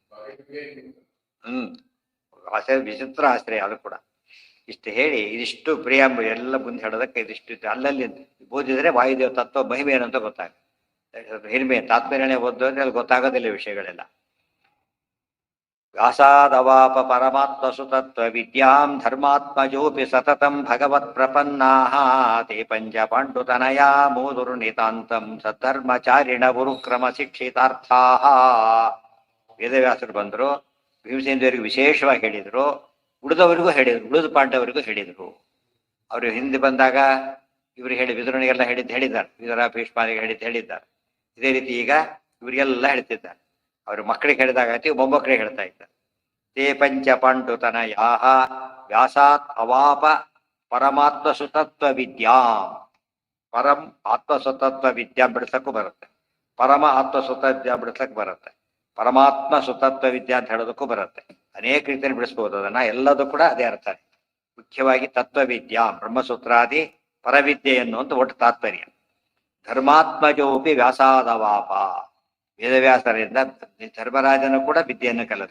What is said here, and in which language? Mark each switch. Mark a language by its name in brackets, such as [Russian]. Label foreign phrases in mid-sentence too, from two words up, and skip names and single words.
[Kannada] ಆಶ್ರಯ ವಿಚಿತ್ರ ಆಶ್ರಯ ಅದು ಕೂಡ. ಇಷ್ಟು ಹೇಳಿ ಇದಿಷ್ಟು ಪ್ರಿಯಾಂಬ ಎಲ್ಲ ಮುಂದೆ ಹೇಳೋದಕ್ಕೆ ಇದಿಷ್ಟು ಅಲ್ಲಲ್ಲಿ ಓದಿದ್ರೆ ವಾಯುದೇವ ತತ್ವ ಮಹಿಮೆ ಏನಂತ ಗೊತ್ತಾಗುತ್ತೆ. ಹಿರಿಮೆ ತಾತ್ಪರ್ಯನೇ ಓದೋ ಅಲ್ಲಿ ಗೊತ್ತಾಗೋದಿಲ್ಲ ವಿಷಯಗಳೆಲ್ಲ. [Sanskrit] ವ್ಯಾಸಾದವಾಪ ಪರಮಾತ್ಮ ಸುತತ್ವ ವಿದ್ಯಾಂ ಧರ್ಮಾತ್ಮಜೋಪಿ ಸತತಂ ಭಗವತ್ ಪ್ರಪನ್ನಾಃ ತೇ ಪಂಚ ಪಾಂಡುತನಯಾ ಮೋದುರು ನಿತಾಂತಂ ಸದ್ಧರ್ಮಚಾರಿಣ ಗುರುಕ್ರಮ ಶಿಕ್ಷಿತಾರ್ಥಾಃ. [Kannada] ವೇದವ್ಯಾಸರು ಬಂದರು, ಭೀಮಸೇನದೇವರಿಗೆ ವಿಶೇಷವಾಗಿ ಹೇಳಿದರು, ಉಳಿದವರಿಗೂ ಹೇಳಿದರು, ಉಳಿದ ಪಾಂಡವರಿಗೂ ಹೇಳಿದರು. ಅವರು ಹಿಂದೆ ಬಂದಾಗ ಇವರು ವಿದುರನಿಗೆಲ್ಲ ಹೇಳಿದ್ದಾರೆ, ವಿದುರ ಭೀಷ್ಮರಿಗೆ ಹೇಳಿದ್ದಾರೆ. ಇದೇ ರೀತಿ ಈಗ ಇವರಿಗೆಲ್ಲ ಹೇಳ್ತಿದ್ದಾರೆ. ಅವರು ಮಕ್ಕಳಿಗೆ ಹೇಳಿದಾಗ ಆಯ್ತು, ಮೊಮ್ಮಕ್ಕಳಿಗೆ ಹೇಳ್ತಾ ಇದ್ದಾರೆ. [Sanskrit] ತೇ ಪಂಚ ಪಾಂಡುತನಯಾಃ ವ್ಯಾಸಾತ್ ಅವಾಪ ಪರಮಾತ್ಮ ಸುತತ್ವ ವಿದ್ಯಾಂ. ಪರಂ ಆತ್ಮಸ್ವತತ್ವ ವಿದ್ಯಾ [Kannada] ಬಿಡಿಸಕ್ಕೂ ಬರುತ್ತೆ, [Sanskrit] ಪರಮ ಆತ್ಮಸ್ವತತ್ವ [Kannada] ಬಿಡಿಸಕ್ ಬರುತ್ತೆ, [Sanskrit] ಪರಮಾತ್ಮ ಸುತತ್ವ ವಿದ್ಯಾ [Kannada] ಅಂತ ಹೇಳೋದಕ್ಕೂ ಬರುತ್ತೆ. ಅನೇಕ ರೀತಿಯಲ್ಲಿ ಬಿಡಿಸ್ಬೋದು ಅದನ್ನ. ಎಲ್ಲದೂ ಕೂಡ ಅದೇ ಅರ್ಥ. ಮುಖ್ಯವಾಗಿ ತತ್ವವಿದ್ಯಾ ಬ್ರಹ್ಮಸೂತ್ರಾದಿ ಪರವಿದ್ಯೆ ಎನ್ನುವಂತ ಒಟ್ಟು ತಾತ್ಪರ್ಯ. [Sanskrit] ಧರ್ಮಾತ್ಮಜೋಪಿ ವ್ಯಾಸಾದವಾಪ, [Kannada] ವೇದವ್ಯಾಸರಿಂದ ಧರ್ಮರಾಜನು ಕೂಡ ವಿದ್ಯೆಯನ್ನು ಕಲಿತ.